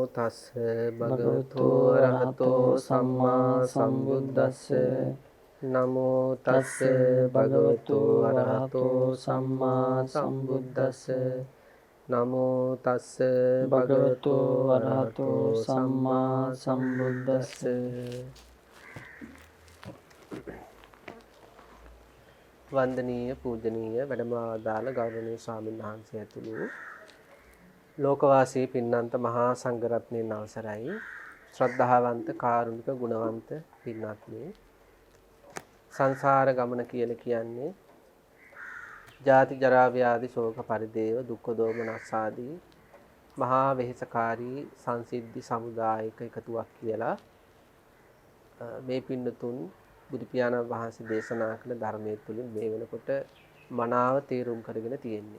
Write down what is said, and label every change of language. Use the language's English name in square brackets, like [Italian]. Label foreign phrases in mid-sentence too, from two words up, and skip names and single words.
[Pali] තස්ස භගවතු අරහතෝ සම්මා සම්බුද්දස්ස නමෝ තස්ස භගවතු අරහතෝ සම්මා සම්බුද්දස්ස නමෝ තස්ස භගවතු අරහතෝ සම්මා සම්බුද්දස්ස. [Sinhala] වන්දනීය පූජනීය වැඩමවදාළ ගෞරවනීය ස්වාමීන් වහන්සේ ඇතුළු ලෝකවාසී පින්නන්ත මහා සංඝරත්නයන් අවසරයි. ශ්‍රද්ධාවන්ත කාරුණික ගුණවන්ත පින්වත්නි, සංසාර ගමන කියලා කියන්නේ ජාති ජරා ව්‍යාධි ශෝක පරිදේව දුක්ඛ දෝමනස් ආදී මහා වෙහෙසකාරී සංසිද්ධි සමුදායක එකතුවක් කියලා මේ පින්නතුන් බුදු පියාණන් වහන්සේ දේශනා කළ ධර්මයේ තුලින් මේ වෙනකොට මනාව තේරුම් කරගෙන තියෙන්නේ.